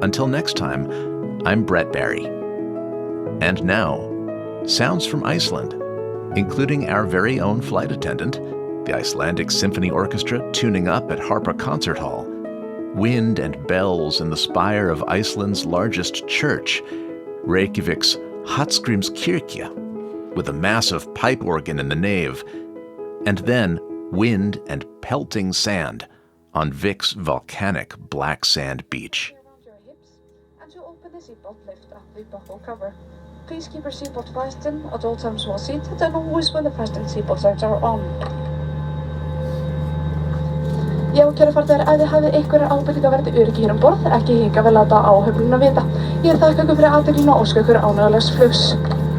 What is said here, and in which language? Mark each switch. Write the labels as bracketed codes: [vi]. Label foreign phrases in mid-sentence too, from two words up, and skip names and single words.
[en] Until next time, I'm Brett Barry. And now, sounds from Iceland, including our very own flight attendant, the Icelandic Symphony Orchestra tuning up at Harpa Concert Hall, wind and bells in the spire of Iceland's largest church, Reykjavik's Hallgrímskirkja, with a massive pipe organ in the nave, and then wind and pelting sand on Vik's volcanic black sand beach. And to open the seatbelt, lift up the buckle cover. Please keep your seatbelt fastened at all times while seated and always when the fasten seatbelt signs are on. [is] Já, kæru farþegar, ef þið hafið einhverjar ábendingar varðandi öryggi hér borð, ekki hika við að láta áhöfnina vita. Ég þakka ykkur fyrir athyglina og óska ykkur ánægjulegs flugs.